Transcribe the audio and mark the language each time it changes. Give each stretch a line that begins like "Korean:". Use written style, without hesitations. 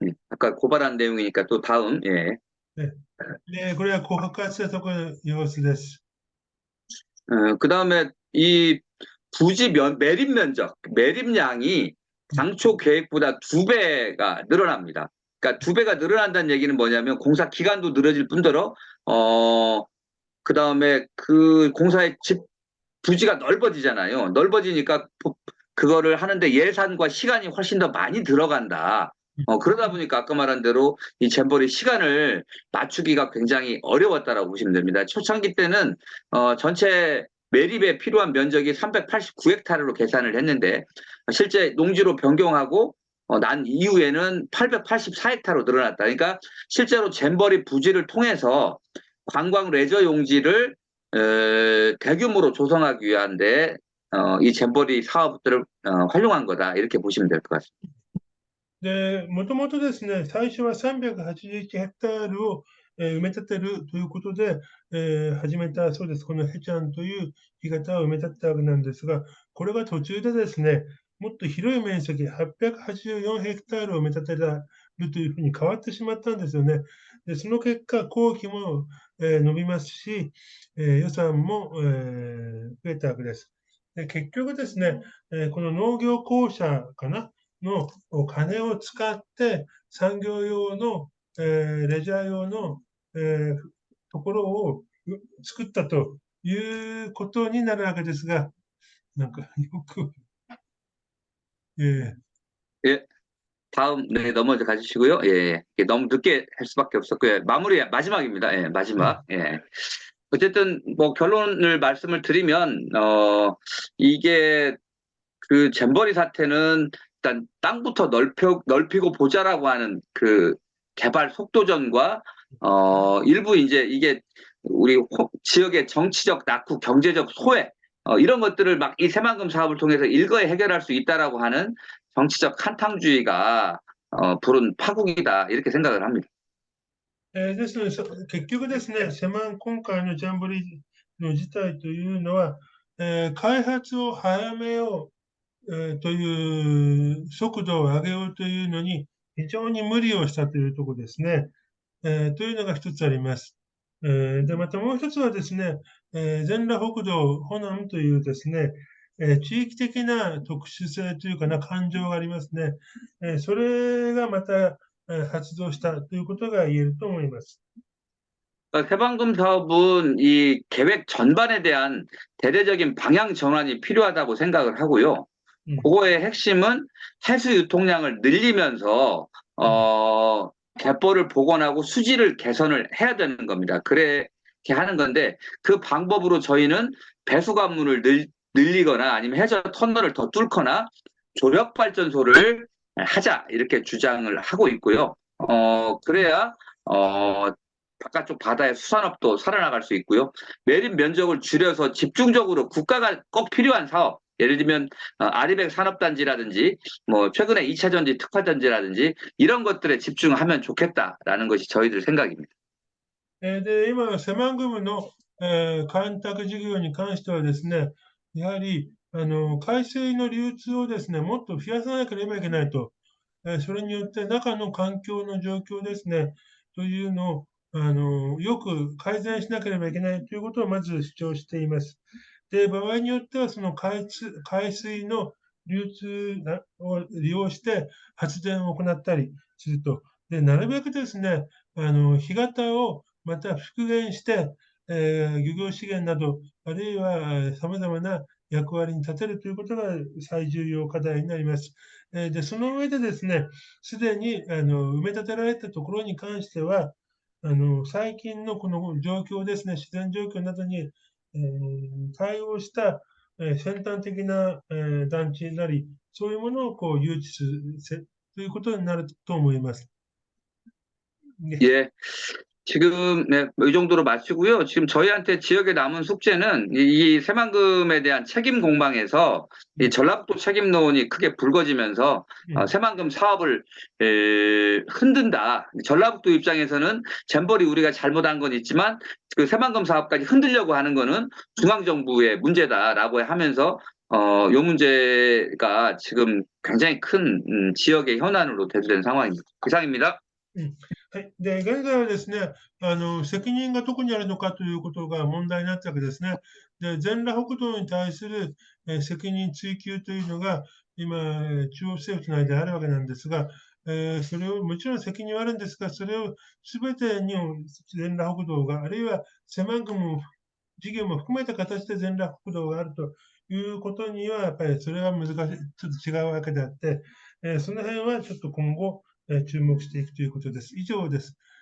Korean: 아까 고발한 내용이니까 또 다음. 예.
Japanese: 네, これは告発したところの様子です。
Korean: 그다음에 이 부지 매립량이 당초 계획보다 2배가 늘어납니다. 그러니까 2배가 늘어난다는 얘기는 뭐냐면 공사 기간도 늘어질 뿐더러 그다음에 그 공사의 부지가 넓어지잖아요. 넓어지니까 그거를 하는데 예산과 시간이 훨씬 더 많이 들어간다. 그러다 보니까 아까 말한 대로 이 잼버리 시간을 맞추기가 굉장히 어려웠다라고 보시면 됩니다. 초창기 때는 전체 매립에 필요한 면적이 389헥타르로 계산을 했는데 실제 농지로 변경하고 난 이후에는 884헥타르로 늘어났다. 그러니까 실제로 잼버리 부지를 통해서 관광 레저 용지를 대규모로 조성하기 위한데 이 잼버리 사업들을 활용한 거다. 이렇게 보시면 될 것 같습니다.
Japanese: で、もともとですね、最初は381ヘクタールを、埋め立てるということで、始めたそうです。このヘチャンという干潟を埋め立てたわけなんですが、これが途中でですね、もっと広い面積、884ヘクタールを埋め立てるというふうに変わってしまったんですよね。で、その結果、工期も、伸びますし、予算も、増えたわけです。で、結局ですね、この農業公社かなのお金を使って産業用の、レジャー用の、ところを作ったということになるわけですが、なんかよく、え
Korean: 예, 다음 네 넘어져 가주시고요. 예, 예. 너무 늦게 할 수밖에 없었고요. 마무리 마지막입니다. 예, 마지막. 예. 어쨌든 뭐 결론을 말씀을 드리면 이게 그 잼버리 사태는 일단 땅부터 넓히고 보자라고 하는 그 개발 속도전과 일부 이제 이게 우리 지역의 정치적 낙후, 경제적 소외 이런 것들을 막 이 새만금 사업을 통해서 일거에 해결할 수 있다라고 하는 정치적 한탕주의가 부른 파국이다 이렇게 생각을 합니다.
Japanese: ですので、結局ですね、今回のジャンボリーの事態というのは、開発を早めよう、という速度を上げようというのに非常に無理をしたというところですね。というのが一つあります。で、またもう一つはですね、全裸北道ホナムというですね、地域的な特殊性というかな、感情がありますね。それがまた、発動したということが言えると思います。
Korean: 새방금 사업은 이 계획 전반에 대한 대대적인 방향 전환이 필요하다고 생각을 하고요. 그거의 핵심은 해수 유통량을 늘리면서 갯벌을 복원하고 수질을 개선을 해야 되는 겁니다. 그렇게 하는 건데 그 방법으로 저희는 배수 관문을 늘리거나 아니면 해저 터널을 더 뚫거나 조력 발전소를 하자 이렇게 주장을 하고 있고요. 그래야 바깥쪽 바다의 수산업도 살아나갈 수 있고요. 매립 면적을 줄여서 집중적으로 국가가 꼭 필요한 사업, 예를 들면 아리백 산업단지라든지 뭐 최근에 2차 전지 특화단지라든지 이런 것들에 집중하면 좋겠다라는 것이 저희들 생각입니다.
Japanese: で、今、セマングムの、干拓事業に関してはですね、やはり、海水の流通をですね、もっと増やさなければいけないと。それによって中の環境の状況ですね、というのを、よく改善しなければいけないということをまず主張しています。で、場合によっては、その海水の流通を利用して発電を行ったりすると。で、なるべくですね、干潟をまた復元して、漁業資源など、あるいは様々な役割に立てるということが最重要課題になります。で、その上でですね、すでに埋め立てられたところに関しては、最近のこの状況ですね、自然状況などに、対応した、先端的な、団地なり、そういうものをこう誘致するということになると思います。
Korean: 예. 지금 네, 이 정도로 마치고요. 지금 저희한테 지역에 남은 숙제는 이 새만금에 대한 책임 공방에서 이 전라북도 책임론이 크게 불거지면서 새만금 사업을 흔든다. 전라북도 입장에서는 잼버리 우리가 잘못한 건 있지만 그 새만금 사업까지 흔들려고 하는 거는 중앙정부의 문제다라고 하면서 요 문제가 지금 굉장히 큰 지역의 현안으로 대두된 상황입니다. 이상입니다.
Japanese: はい。で、現在はですね、責任がどこにあるのかということが問題になったわけですね。で、全裸北道に対する、責任追及というのが、今、中央政府内であるわけなんですが、それを、もちろん責任はあるんですが、それをすべてに全裸北道が、あるいは狭くも事業も含めた形で全裸北道があるということには、やっぱりそれは難しい、ちょっと違うわけであって、その辺はちょっと今後、注目していくということです。以上です。